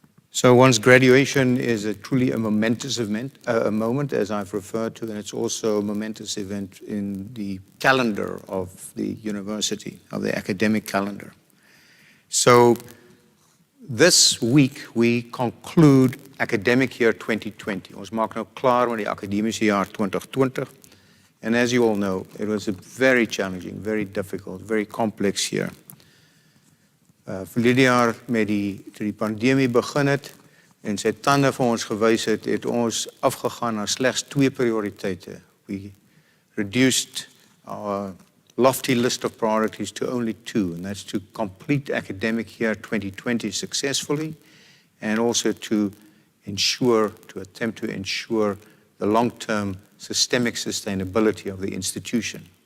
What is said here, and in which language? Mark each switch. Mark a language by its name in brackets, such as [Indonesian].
[English] So one's graduation is truly a momentous event, a moment, as I've referred to, and it's also a momentous event in the calendar of the university, of the academic calendar. So this week we conclude academic year 2020. [Afrikaans] Ons maak nou klaar met die akademiese jaar 2020 [English] And as you all know, it was a very challenging, very difficult, very complex year. [Afrikaans] Verlede jaar toe die pandemie begin het en sy tande vir ons gewys het ons afgegaan na slegs 2 prioriteite. [English] We reduced our lofty list of priorities to only 2, and that's to complete academic year 2020 successfully, and also to attempt to ensure the long-term systemic sustainability of the institution.